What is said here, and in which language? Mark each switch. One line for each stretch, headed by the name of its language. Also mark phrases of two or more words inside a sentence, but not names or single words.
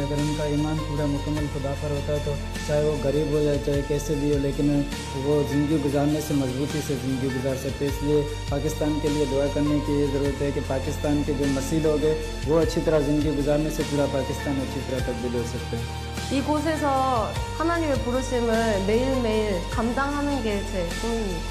Urdu: اگر ان کا ایمان پورا مکمل خدا پر ہوتا ہے تو چاہے وہ غریب ہو جائے چاہے کیسے بھی ہو، لیکن وہ زندگی گزارنے سے مضبوطی سے زندگی گزار سکتے ہیں. اس لیے پاکستان کے لیے دعا کرنے کی یہ ضرورت ہے کہ پاکستان کے جو مسیح لوگ ہیں وہ اچھی طرح زندگی گزارنے سے پورا پاکستان اچھی طرح تبدیل ہو سکتے ہیں.
Korean: 이곳에서 하나님의 부르심을 매일매일 감당하는 게 제 꿈입니다.